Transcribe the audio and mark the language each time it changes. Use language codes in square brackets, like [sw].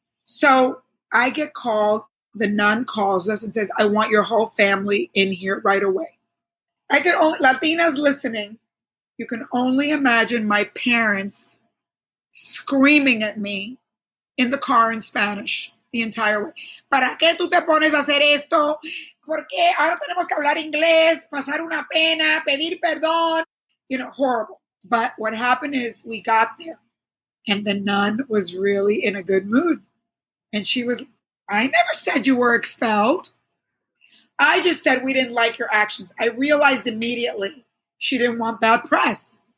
[en] So I get called, the nun calls us and says, I want your whole family in here right away. Latinas listening, you can only imagine my parents screaming at me in the car in Spanish the entire way. [es] ¿Para qué tú te pones a hacer esto? ¿Por qué ahora tenemos que hablar inglés? Pasar una pena, pedir perdón? Horrible. [en] But what happened is we got there and the nun was really in a good mood. And she was, I never said you were expelled. I just said we didn't like your actions. I realized immediately she didn't want bad press.